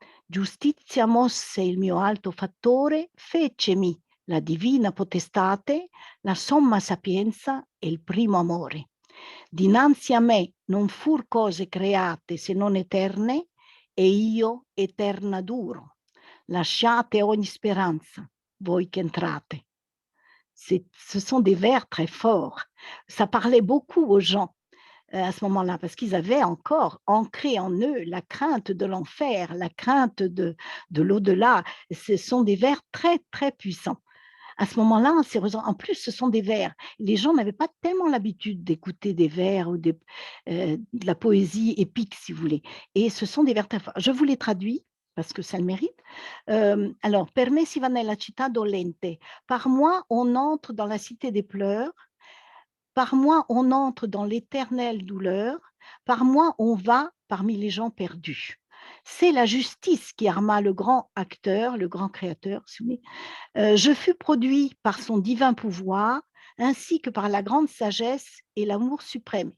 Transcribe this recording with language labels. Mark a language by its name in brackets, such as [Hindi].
[Italian] Giustizia mosse il mio alto fattore, fecemi la divina potestate, la somma sapienza e il primo amore. Dinanzi a me non fur cose create se non eterne, e io eterna duro. Lasciate ogni speranza, voi che entrate. [French] Ce sont des vers très forts. Ça parlait beaucoup aux gens à ce moment-là, parce qu'ils avaient encore ancré en eux la crainte de l'enfer, la crainte de l'au-delà. Ce sont des vers très, très puissants. À ce moment-là, en plus, ce sont des vers. Les gens n'avaient pas tellement l'habitude d'écouter des vers ou de la poésie épique, si vous voulez. Et ce sont des vers très forts. Je vous les traduis parce que ça le mérite. Alors, [Italian] per me si va nella città dolente. [French] Par moi, on entre dans la cité des pleurs. Par moi, on entre dans l'éternelle douleur. Par moi, on va parmi les gens perdus. C'est la justice qui arma le grand acteur, le grand créateur. Je fus produit par son divin pouvoir, ainsi que par la grande sagesse et l'amour suprême.